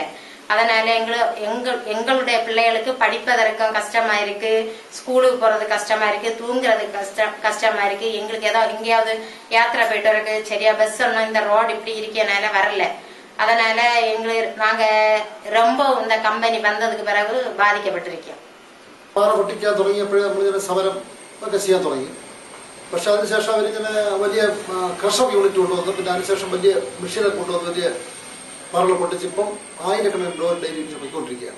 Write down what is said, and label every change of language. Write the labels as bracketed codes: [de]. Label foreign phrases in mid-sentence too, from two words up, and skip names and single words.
[ta] அதனால எங்களுடைய பிள்ளைகளுக்கு படிப்பதற்கும் கஷ்டமா இருக்கு, ஸ்கூலுக்கு போறது கஷ்டமா இருக்கு, தூங்குறதுக்கு கஷ்டமா இருக்கு. எங்களுக்கு ஏதோ எங்கேயாவது யாத்திரை போயிட்டு இருக்கு, சரியா பஸ் ஒன்னும் இந்த ரோடு இப்படி இருக்கனால வரல. அதனால நாங்க ரொம்ப இந்த കമ്പനി വന്നதுக்கு பிறகு ബാധിക്കപ്പെട്ടിരിക്കും. [ml] പാറ പൊട്ടിക്കാൻ തുടങ്ങിയപ്പോഴേ നമ്മളിങ്ങനെ സമരം ഒക്കെ ചെയ്യാൻ തുടങ്ങി. പക്ഷെ അതിനുശേഷം അവരിങ്ങനെ വലിയ ക്രഷർ യൂണിറ്റ് കൊണ്ടുവന്നു. പിന്നെ അതിനുശേഷം വലിയ മെഷീനെ കൊണ്ടുവന്ന് വലിയ പാറകൾ പൊട്ടിച്ച് ഇപ്പം ആയിരക്കണക്കിന് [en] door daily [ml] പൊയ്ക്കൊണ്ടിരിക്കുകയാണ്.